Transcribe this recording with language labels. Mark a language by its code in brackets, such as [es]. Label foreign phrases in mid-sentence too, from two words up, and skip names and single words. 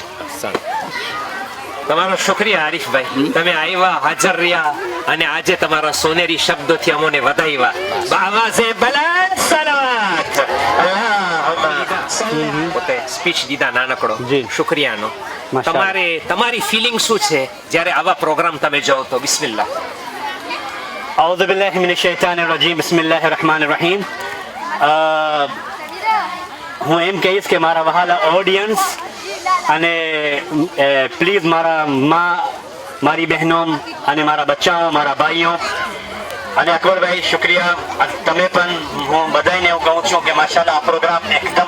[gu] તમારો શુક્રિયા આરીફભાઈ તમે આવ્યા હાજર રહ્યા અને આજે તમારા સોનેરી શબ્દોથી અમોને વધાવ્યા આવાઝે બલંદ સલાવત પોતે સ્પીચ દીધા નાનકડો શુક્રિયાનો તમારી ફિલિંગ શું છે જ્યારે આવા પ્રોગ્રામ તમે જાઓ તો બિસ્મિલ્લાહ [ar] أعوذ بالله من الشيطان الرجيم بسم الله الرحمن الرحيم [gu] હું એમ કહીશ કે મારા વહાલા ઓડિયન્સ અને પ્લીઝ મારી બહેનો અને મારા બચ્ચાઓ મારા ભાઈઓ અને અકબરભાઈ શુક્રિયા તમે પણ હું બધાને એવું કહું છું કે માશાલ્લાહ આ પ્રોગ્રામ એકદમ